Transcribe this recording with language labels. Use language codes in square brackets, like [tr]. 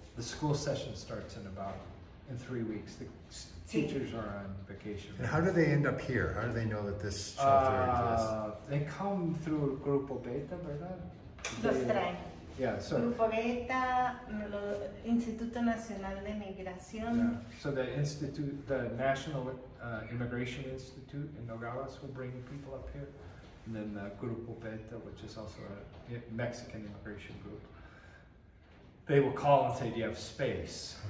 [en] The school session starts in 3 weeks. The teachers are on vacation. And how do they end up here? How do they know that this shelter exists? They come through Grupo Beta, [es] ¿verdad? Los traen. [en] Yeah, so [es] Grupo Beta, Instituto Nacional de Migración. [en] yeah, so the National Immigration Institute in Nogales will bring people up here, and then Grupo Beta, which is also a Mexican immigration group. they will call and say, do you have space?